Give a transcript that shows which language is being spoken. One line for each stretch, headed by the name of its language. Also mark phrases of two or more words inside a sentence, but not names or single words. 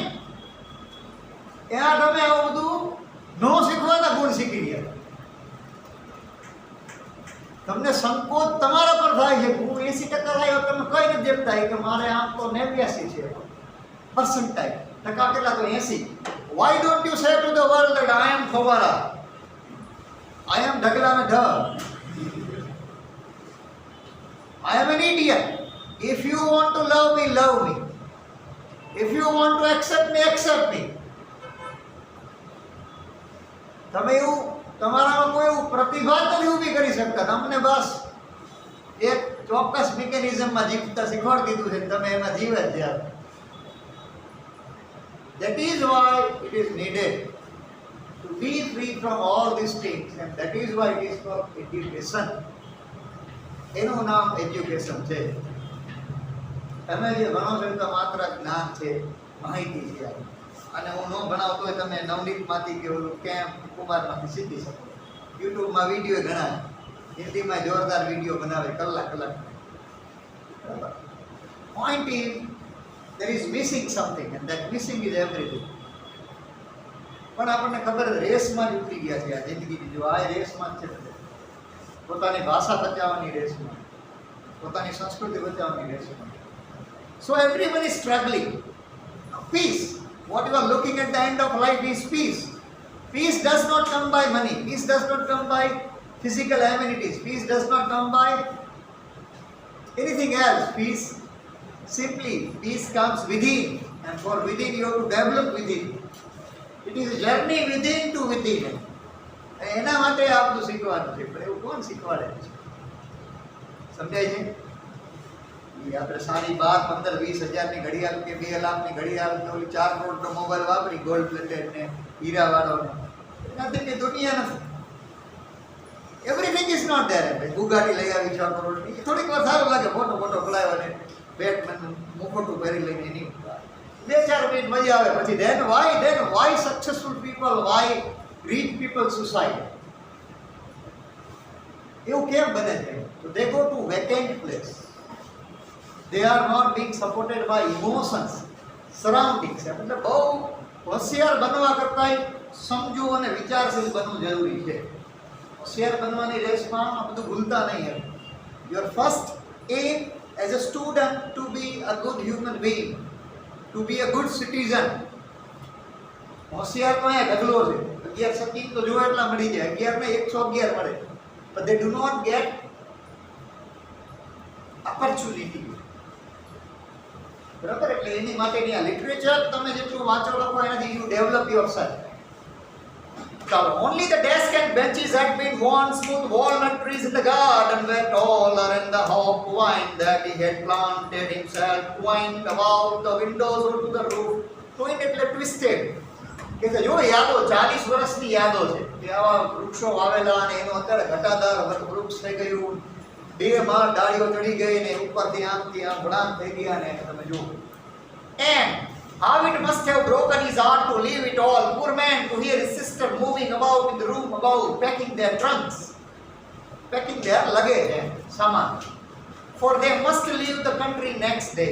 Gujarati: ત્યાં તમે આવું બધું નો શીખવાના ગુણ શીખી ગયા. તમને સંકોચ તમારા પર થાય છે. હું 80% આવ્યો, તમે કઈ નથી દેખતા કે મારે આમ તો 89 છે પર્સન્ટાઇલ. ટકા કેટલા? તો 80.
English: Why don't you say to the world that I am Fawara, I am Dagla mein Dhar, I am an idiot. If you want to love me, love me. If you want to accept me, accept me.
Gujarati: તમે એવું તમારામાં કોઈ એવું પ્રતિભા જ નથી ઊભી કરી શકતા. તમને બસ એક ચોક્કસ મિકેનિઝમમાં જીવતા શીખવાડી દીધું છે, તમે એમાં જીવે જ જ્યાં.
English: That is why it is needed to be free from all these things, and that is why it is called education.
Gujarati: એનું નામ એજ્યુકેશન છે. તમે જે ભણો છો એ તો માત્ર જ્ઞાન છે, માહિતી છે. અને હું ન ભણાવતો હોય તમે નવનીતમાંથી કે ઓલું કેમ્પ કુમારમાંથી શીખી શકો. યુટ્યુબમાં વિડીયો ઘણા હિન્દીમાં જોરદાર વિડીયો બનાવે કલાક.
English: Point is, there is missing something, and that missing is everything.
Gujarati: પણ આપણને ખબર રેસમાં જ ઉતરી ગયા છે આ જિંદગીની. જો આ રેસમાં જ છે, પોતાની ભાષા બચાવવાની રેસમાં, પોતાની સંસ્કૃતિ બચાવવાની રેસમાં.
English: So everyone is struggling. Peace, what you are looking at the end of life is peace. Peace does not come by money. Peace does not come by physical amenities. Peace does not come by anything else. Peace comes within, and for within you have to develop within. It is a journey within to within.
Gujarati: એના માટે આ બધું શીખવાનું છે. પણ એવું કોણ શીખવાડે છે? સમજાય છે? આપણે સારી 12, 15, 20 હજારની ઘડિયાળ કે 2 લાખની ઘડિયાળ કે ઓલી 4 કરોડનો મોબાઈલ વાપરી ગોલ્ડ પ્લેટેડ ને હીરાવાળો ને નથી, દુનિયા નથી.
English: everything is not there.
Gujarati: બુગાટી લઈ આવી 6 કરોડની, થોડીક વાર સારું લાગે, ફોટો પડાવ્યો ને બેટમેન મુખોટું પહેરી લઈને એની 2-4 મિનિટ મજા આવે.
English: પછી then why successful people, why rich people suicide?
Gujarati: એવું કેમ બને છે?
English: So they go to vacant place. They are not being supported by emotions, surroundings.
Gujarati: એટલે બહુ હોશિયાર બનવા કરતાં સમજુ અને વિચારશીલ બનવું જરૂરી છે. હોશિયાર બનવાની રેસમાં આ બધું ભૂલતા નહીં.
English: Your first aim as a student to be a good human being, to be a good citizen.
Gujarati: હોશિયાર તો અહીંયા ઢગલો છે. 11 સકીમ તો જો એટલા મળી જાય, 11 ને 111 મળે,
English: but they do not get opportunity.
Gujarati: બરાબર? એટલે એની માટેની આ લિટરેચર તમે જેટલું વાંચો લખો એનાથી
English: you develop yourself.
Gujarati: ચાલો,
English: only the desk and benches had been worn, smooth walnut trees in the garden were taller, and the hop vine that he had planted himself twined about the windows or to the roof. Twined એટલે twisted.
Gujarati: કે જો યાદો 40 વર્ષની યાદો છે કે આવા વૃક્ષો વાવેલા અને એનો અત્યારે ઘટાદાર વૃક્ષ થઈ ગયું, 2 માળ ડાળીઓ ચડી ગઈ ને ઉપરથી આમથી આમ વળાંક થઈ ગયા ને તમે જુઓ.
English: And how it must have broken his heart to leave it all, poor man, to hear his sister moving about in the room above, packing their trunks, packing their luggage and saman, for they must leave the country next day.